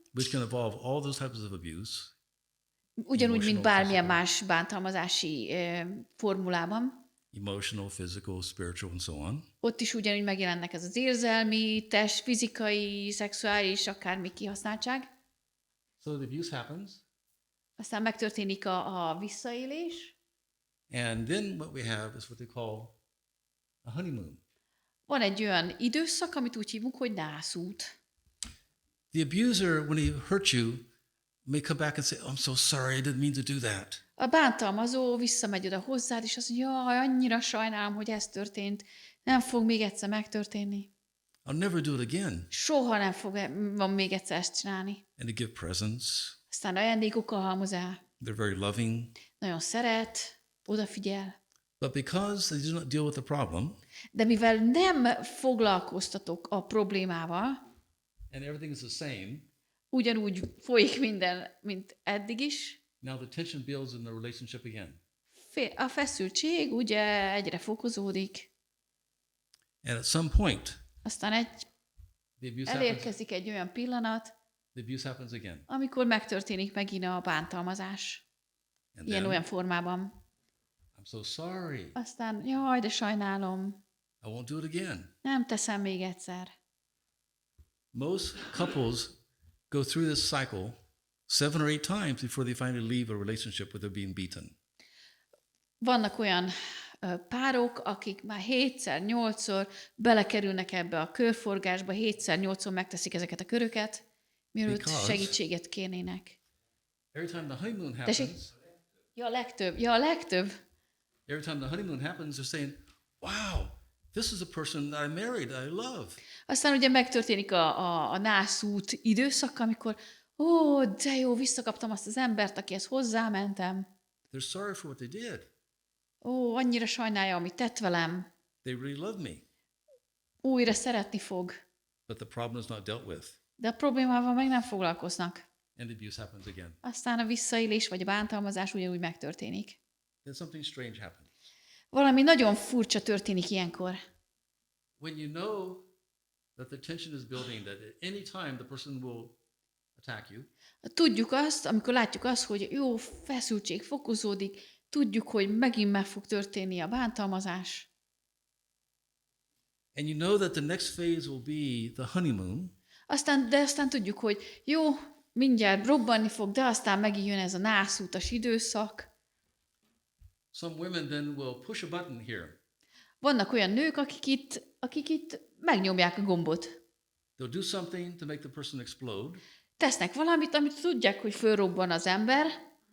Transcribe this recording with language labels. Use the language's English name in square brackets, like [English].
[English] which can involve all those types of abuse, [Hungarian] ugyanúgy, mint [English] Emotional, [Hungarian] bármilyen [English] physical. [Hungarian] más bántalmazási formulában, [English] emotional, physical, spiritual, and so on, [Hungarian] ott is ugyanúgy megjelennek ez az érzelmi, fizikai, szexuális, akármi kihasználtság. [English] so the abuse happens, [Hungarian] Aztán megtörténik a visszaélés. [English] and then what we have is what they call a honeymoon. [Hungarian] Van egy olyan időszak, amit úgy hívunk, hogy nászút. [English] The abuser, when he hurt you, may come back and say, "I'm so sorry, I didn't mean to do that." [Hungarian] A bántalmazó visszamegy oda hozzád, és azt mondja, jaj, annyira sajnálom, hogy ez történt. Nem fog még egyszer megtörténni. [English] I'll never do it again. [Hungarian] Soha nem van még egyszer ezt csinálni. [English] And they give presents. [Hungarian] Aztán ajándékokkal halmoz el. [English] They're very loving. [Hungarian] Nagyon szeret, odafigyel. [English] But because they do not deal with the problem, [Hungarian] De mivel nem foglalkoztatok a problémával, [English] and everything is the same, [Hungarian] ugyanúgy folyik minden, mint eddig is, [English] now the tension builds in the relationship again. [Hungarian] a feszültség ugye egyre fokozódik. [English] And at some point, [Hungarian] Aztán [English] the abuse happens. [Hungarian] elérkezik egy olyan pillanat, [English] The abuse happens again. [Hungarian] amikor megtörténik megint a bántalmazás. [English] And [Hungarian] Ilyen [English] then, [Hungarian] olyan formában. [English] I'm so sorry. [Hungarian] Aztán, jaj, de sajnálom, [English] I won't do it again. [Hungarian] nem teszem még egyszer. [English] Most couples go through this cycle 7 or 8 times before they finally leave a relationship where they're being beaten. [Hungarian] Vannak olyan párok, akik már 7-szer, 8-szor belekerülnek ebbe a körforgásba, 7-szer, 8-szor megteszik ezeket a köröket, mielőtt [English] Because- [Hungarian] segítséget kérnének. [English] Every time the honeymoon [Hungarian] Tessék? [English] happens, [Hungarian] Ja, a legtöbb. [English] every time the honeymoon happens, they're saying, "Wow, this is a person that I married, I love." [Hungarian] Aztán ugye megtörténik a nászút időszak, amikor ó, de jó, visszakaptam azt az embert, akihez hozzámentem. [English] They're sorry for what they did. [Hungarian] Ó, annyira sajnálja, amit tett velem. [English] They really love me. [Hungarian] Újra szeretni fog. [English] But the problem is not dealt with. [Hungarian] De a problémával meg nem foglalkoznak. [English] And the abuse happens again. [Hungarian] Aztán a visszaélés vagy a bántalmazás ugyanúgy megtörténik. [English] Then something strange happens. [Hungarian] Valami nagyon furcsa történik ilyenkor. [English] When you know that the tension is building, that at any time the person will attack you, [Hungarian] Tudjuk azt, amikor látjuk azt, hogy jó, feszültség fokozódik, tudjuk, hogy megint meg fog történni a bántalmazás. [English] and you know that the next phase will be the honeymoon, [Hungarian] Aztán tudjuk, hogy jó, mindjárt robbanni fog, de aztán megint jön ez a nászútas időszak. [English] Some women then will push a button here. [Hungarian] Vannak olyan nők, akik itt megnyomják a gombot. [English] They'll do something to make the person explode. [Hungarian] Tesznek valamit, amit tudják, hogy fölrobban az ember,